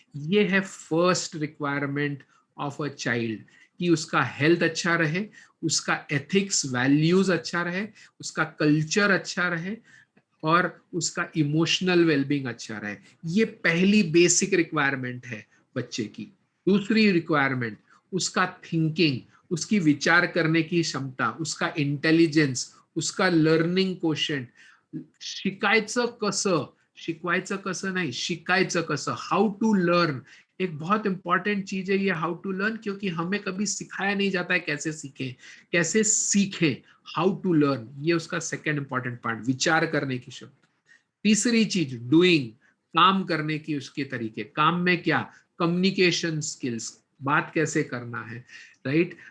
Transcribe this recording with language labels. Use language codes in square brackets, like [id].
[hi] ये है [en] first requirement of a child, [hi] कि उसका हेल्थ अच्छा रहे, उसका एथिक्स वैल्यूज अच्छा रहे, उसका कल्चर अच्छा रहे और उसका इमोशनल वेलबींग अच्छा रहे। ये पहली बेसिक रिक्वायरमेंट है बच्चे की। दूसरी रिक्वायरमेंट, उसका थिंकिंग, उसकी विचार करने की क्षमता, उसका इंटेलिजेंस, उसका लर्निंग कोशंट। [mr] शिकायचं कसं, शिकवायचं कसं नाही, शिकायचं कसं, [en] How to learn. [hi] एक बहुत इंपॉर्टेंट चीज है ये [en] how to learn, [hi] क्योंकि हमें कभी सिखाया नहीं जाता है कैसे सीखें, कैसे सीखें, हाउ टू लर्न। ये उसका सेकेंड इंपॉर्टेंट पार्ट, विचार करने की क्षमता। तीसरी चीज डूइंग, काम करने की उसके तरीके, काम में क्या, कम्युनिकेशन स्किल्स, बात कैसे करना है, राइट।